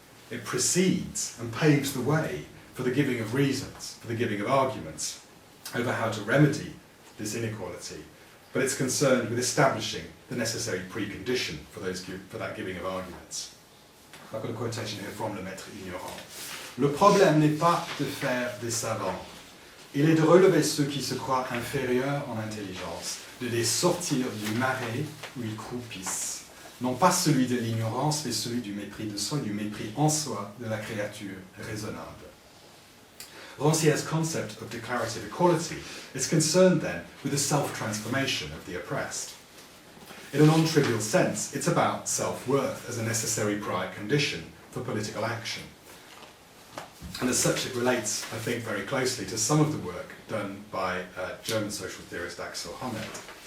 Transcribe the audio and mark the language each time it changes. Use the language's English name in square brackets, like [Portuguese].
[English] It precedes and paves the way for the giving of reasons, for the giving of arguments over how to remedy this inequality, but it's concerned with establishing the necessary precondition for that giving of arguments. I've got a quotation here from Le Maître Ignorant. [French] Le problème n'est pas de faire des savants. Il est de relever ceux qui se croient inférieurs en intelligence, de les sortir du marais où ils croupissent. Non pas celui de l'ignorance, mais celui du mépris de soi, du mépris en soi de la créature raisonnable. [English] Rancière's concept of declarative equality is concerned then with the self-transformation of the oppressed. In a non-trivial sense, it's about self-worth as a necessary prior condition for political action. And as such, it relates, I think, very closely to some of the work done by German social theorist Axel Honneth.